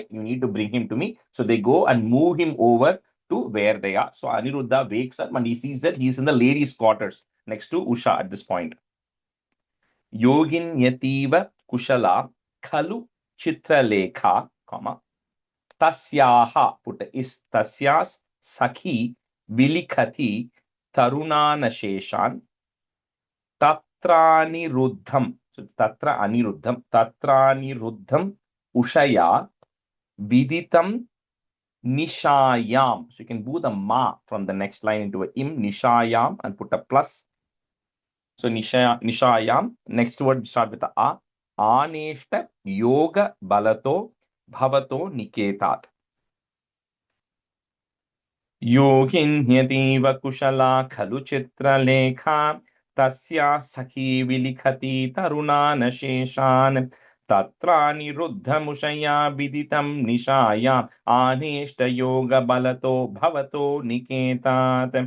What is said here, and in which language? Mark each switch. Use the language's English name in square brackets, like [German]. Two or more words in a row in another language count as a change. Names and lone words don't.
[English] You need to bring him to me. So they go and move him over to where they are. So Aniruddha wakes up and he sees that he's in the ladies' quarters next to Usha at this point. [Sanskrit] योगिन् यतिव कुशला खलु चित्रलेखा, तस्याः, [English] put is [Sanskrit] तस्याः सखी विलिखति तरुणानशेषान् तत्रानिरुद्धम्. So तत्र तत्रानिरुद्धम् उषया विदितं निशायाम्. [English] So you can do the ma from the next line into a im, Nishayam, and put a plus. So Nishayam, next word start with the a. [Sanskrit] आनेष्ट योग बलतो भवतो निकेतात्. योगिन्यतिव कुशला खलु चित्रलेखा तस्या सखी विलिखति तरुणानशेषान् तत्रानिरुद्धमुषया विदितं निशाय आनेष्ट योग बलतो भवतो निकेतात्.